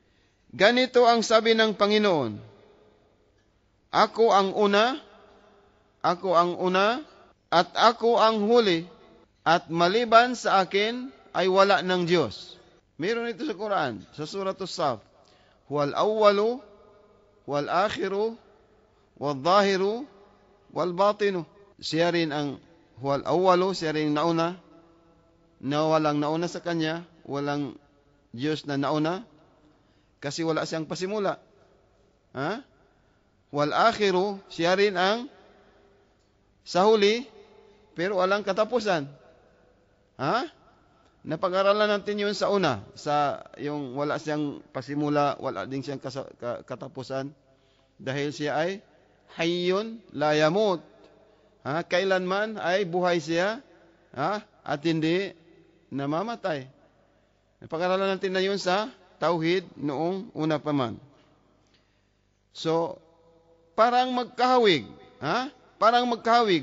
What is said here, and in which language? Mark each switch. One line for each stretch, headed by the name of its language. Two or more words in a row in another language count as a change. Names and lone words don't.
Filipino: Ganito ang sabi ng Panginoon. Ako ang una Ako ang una at ako ang huli, at maliban sa akin ay wala ng Diyos. Meron ito sa Quran, sa Surah As-Saf.
Arabic: هو الأول والآخر والظاهر والباطن.
Filipino: Siya rin ang
Arabic: هو الأول,
Filipino: siya rin nauna, na walang nauna sa kanya, walang Diyos na nauna, kasi wala siyang pasimula. Ha?
Arabic: والآخر,
Filipino: siya rin ang sa huli, pero walang katapusan. Ha? Napag-aralan natin yun sa una, sa yung wala siyang pasimula, wala din siyang katapusan, dahil siya ay
Arabic: حي لا يموت.
Filipino: Ha? Kailanman ay buhay siya, ha? At hindi namamatay. Napag-aralan natin na yun sa Tauhid noong una pa man. So, parang magkahawig. Ha? Parang magkahawig.